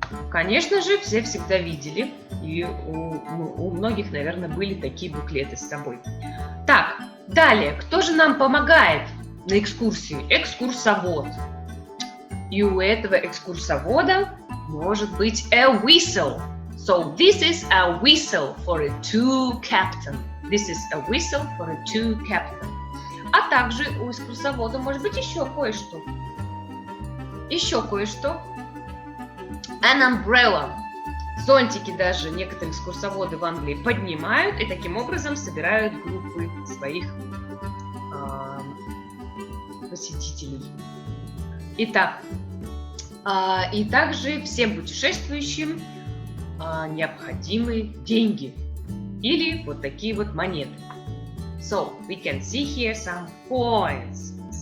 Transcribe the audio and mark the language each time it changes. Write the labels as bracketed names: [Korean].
[Russian] Конечно же, все всегда видели, и у многих, наверное, были такие буклеты с собой. Так, далее, кто же нам помогает на экскурсии? Экскурсовод. И у этого экскурсовода может быть [English] a whistle. So this is a whistle for a two captain. This is a whistle for a two captain. [Russian] А также у экскурсовода может быть еще кое-что. Еще кое-что. [English] An umbrella. [Russian] Зонтики даже некоторые экскурсоводы в Англии поднимают и таким образом собирают группы своих посетителей. Итак, и также всем путешествующим необходимы деньги или вот такие вот монеты. [English] So we can see here some coins.